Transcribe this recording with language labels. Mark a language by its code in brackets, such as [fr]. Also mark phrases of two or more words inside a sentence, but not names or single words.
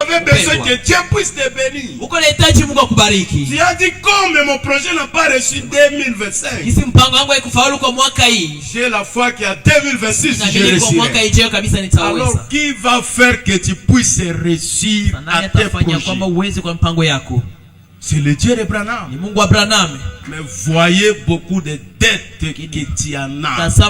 [fr] avais besoin que Dieu puisse te bénir. [sw] Uko unahitaji Mungu akubariki. [fr] Tu as dit comme mon projet n'a pas reçu 2025. [sw] Isi mpango wangu haikufaulu kwa mwaka hii. [fr] J'ai la foi qu'à 2026 je réussirai. Alors qui va faire que tu puisses réussir à tes projets? C'est le Dieu de Branham. Mais voyez beaucoup de dettes que tu en as.